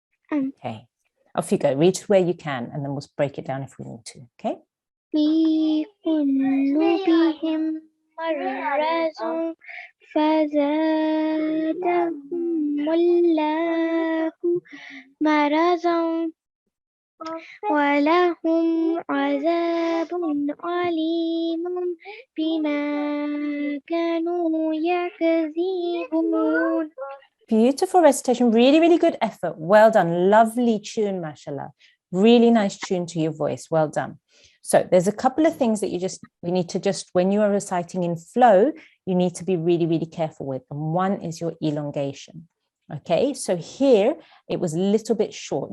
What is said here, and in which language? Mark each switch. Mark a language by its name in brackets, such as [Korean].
[English] Okay, off you go. Read where you can, and then we'll break it down if we need to. Okay. [Arabic] في قلوبهم مرض فزادهم الله مرضا ولهم عذاب أليم بما كانوا يكذبون. [English] Beautiful recitation, really, really good effort. Well done. Lovely tune, mashallah. Really nice tune to your voice. Well done. So there's a couple of things that we need to just, when you are reciting in flow, you need to be really, really careful with. And one is your elongation. Okay, so here it was a little bit short.